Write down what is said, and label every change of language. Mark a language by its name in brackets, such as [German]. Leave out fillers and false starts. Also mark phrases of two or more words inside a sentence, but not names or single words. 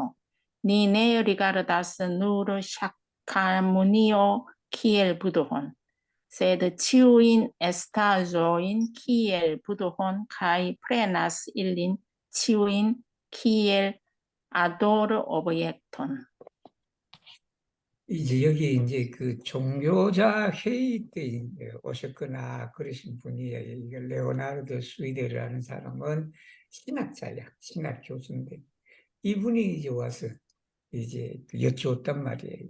[Esperanto] Ni ne rigardas nur Shakyamunio kiel budhon, sed ĉiujn estaĵojn kiel budhon kaj prenas ilin ĉiujn kiel ador-objekton. [Korean] 이제 여기 이제 그 종교자 회의 때 이제 오셨거나 그러신 분이에요. 이게 레오나르도 스위데르라는 사람은 신학자야, 신학 교수인데 이분이 이제 와서 이제 여쭈었단 말이에요.